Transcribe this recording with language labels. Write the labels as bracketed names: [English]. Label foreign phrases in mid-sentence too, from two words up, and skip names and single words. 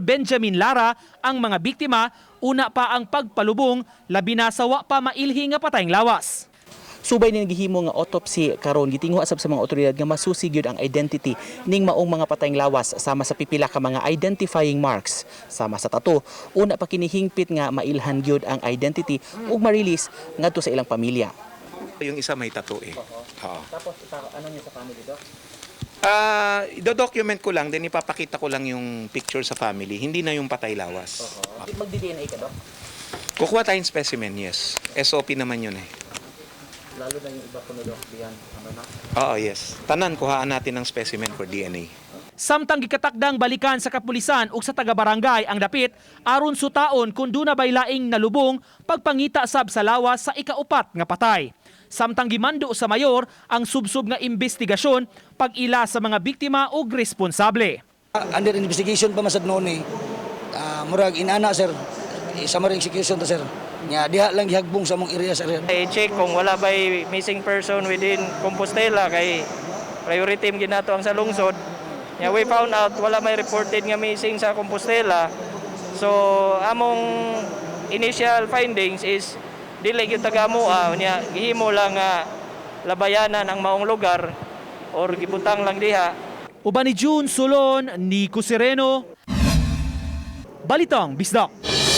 [Cebuano] Benjamin Lara ang mga biktima, una pa ang pagpalubong, labi na sa wa pa mailhi nga patayng lawas. Subay ni gihimo nga autopsy karon gitingho asab sa mga otoridad nga masusi gyud ang identity ning maong mga patayng lawas sama sa pipila ka mga [English] identifying marks [Cebuano] sama sa tattoo. Una pa kinihingpit nga mailhan gyud ang identity ug ma-release ngadto sa ilang pamilya. [Filipino] Yung isa may tattoo eh. Oo. Tapos ano niya sa family doc? Do-document ko lang, then ipapakita ko lang yung picture sa family. Hindi na yung patay lawas. Magdi-DNA ka doc? Kukuha tayong specimen, yes. SOP naman yun eh. Lalo na yung iba kuno doc diyan ano na? Oo, yes. Tanan, kuhaan natin ng specimen [English] for DNA. [Cebuano] Samtang gikatakdang balikan sa kapulisan ug sa taga-barangay ang dapit aron sutaon kung duna bay laing nalubong pagpangita sab sa lawas sa ikaupat nga patay. Samtang gimando sa mayor ang subsub nga investigasyon pag-ila sa mga biktima ug responsable. [English] Under investigation [Cebuano] pa masad noon eh. Murag inana sir. Isa maring execution to sir. Nya diha lang gihagbong sa mong area sir. I-check kung wala ba'y [English] missing person within [Cebuano] Compostela kay priority ginato ang sa lungsod. [English] Yeah, we found out [Cebuano] wala may reported nga missing sa Compostela. So among [English] initial findings [Cebuano] is dili gyud taga-amoa nya gihimo lang nga labayanan ang maong lugar or gibutang lang diha. Uban ni June Sulon, Nico Sereno, Balitang Bisdak.